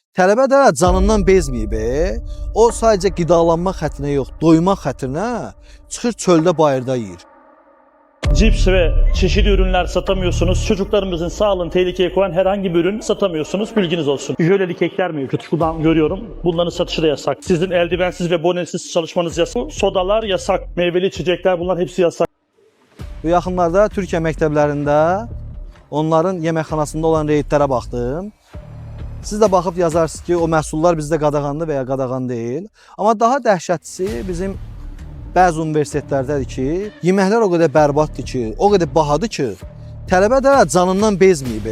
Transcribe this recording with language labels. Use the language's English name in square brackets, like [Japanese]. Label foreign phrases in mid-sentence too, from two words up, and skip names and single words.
[Azerbaijani] Tələbə də canından bezməyib. O sadəcə qidalanma xətrinə yox, doymaq xətrinə çıxır çöldə bayırda yeyir. [Turkish] Cips ve çeşitli ürünler satamıyorsunuz. Çocuklarımızın sağlığını tehlikeye koyan herhangi bir ürün satamıyorsunuz. Bilginiz olsun. Jöleli kekler mevcut. Şuradan görüyorum. Bunların satışı da yasak. Sizin eldivensiz ve bonesiz çalışmanız yasak. Sodalar yasak. Meyveli içecekler, bunlar hepsi yasak. [Azerbaijani] Bu yaxınlarda Türkiyə məktəblərində onların yeməkxanasında olan reydlərə baxdım. Siz də baxıb yazarsınız ki, o məhsullar bizdə qadağandır və ya qadağan deyil. Amma daha dəhşətlisi bizim bəzi universitetlərdədir ki, yeməklər o qədər bərbaddır ki, o qədər bahadır ki, tələbə də canından bezməyib.